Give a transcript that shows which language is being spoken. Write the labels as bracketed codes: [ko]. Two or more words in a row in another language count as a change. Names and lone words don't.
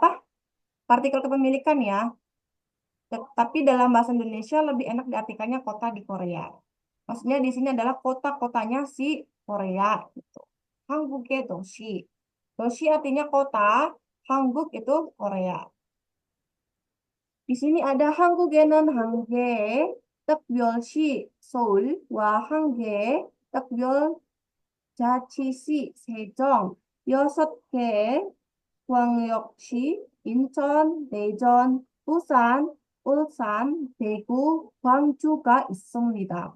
[id] Partikel kepemilikan ya. Tapi dalam bahasa Indonesia lebih enak diartikannya kota di Korea. Maksudnya di sini adalah kota-kotanya si Korea gitu. [ko] 한국의 도시. [id] Doshi artinya kota, Hangguk itu Korea. Di sini ada [ko] 한국에는 한 개, 특별시 서울, 와 Hanggae, 특별자치시 세종, 6개 광역시, 인천, 대전, 부산, 울산, 대구, 광주가 있습니다.